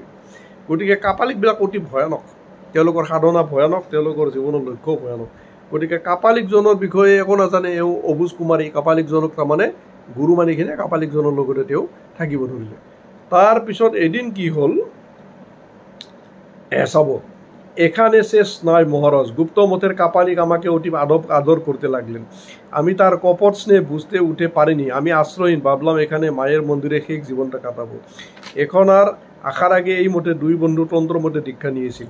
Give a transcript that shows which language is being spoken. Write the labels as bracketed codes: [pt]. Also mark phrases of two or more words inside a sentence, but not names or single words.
[as] গতিকে কাপালিকবিলাক অতি ভয়ানক, তেওঁলোকৰ সাধনা ভয়ানক, তেওঁলোকৰ জীৱনৰ লক্ষ্য ভয়ানক। গতিকে কাপালিকজনৰ বিষয়ে একো নাজানে এওঁ অবুজ কুমাৰী কাপালিকজনক তাৰমানে গুৰু মানি কিনে কাপালিকজনৰ লগতে তেওঁ থাকিব ধৰিলে। তাৰপিছত এদিন কি হ'ল চাব, [bn] এখানে শেষ নাই মহারাজ, গুপ্ত মতের কাপালিক আমাকে অতি আদর করতে লাগলেন। আমি তার কপট স্নেহ বুঝতে উঠে পারিনি। আমি আশ্রয়হীন, ভাবলাম এখানে মায়ের মন্দিরে শেষ জীবনটা কাটাবো। এখন আর আসার আগে এই মতে দুই বন্ধু তন্ত্র মতে দীক্ষা নিয়েছিল।